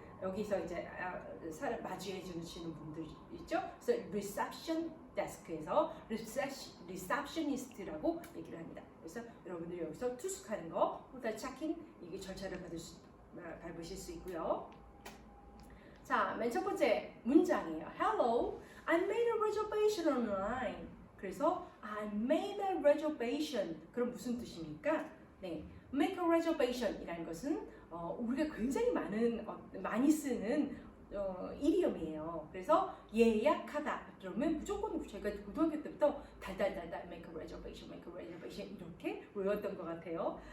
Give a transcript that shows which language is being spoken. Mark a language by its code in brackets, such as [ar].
[ko] 여기서 이제 사람 마주해 주시는 분들 있죠. 그래서 reception desk에서 receptionist라고 얘기를 합니다. 그래서 여러분들이 여기서 투숙하는 거, 호텔 체크인 이게 절차를 밟으실 수 있고요. 자, 맨 첫 번째 문장이에요. [en] Hello, I made a reservation online. 그래서 I made a reservation. [ko] 그럼 무슨 뜻입니까? 네, [en] make a reservation [ko] 이라는 것은 우리가 굉장히 많이 쓰는 이디엄이에요. 그래서 예약하다 그러면 무조건 저희가 고등학교 때부터 달달달달 [en] make a reservation [ko] 이렇게 외웠던 것 같아요.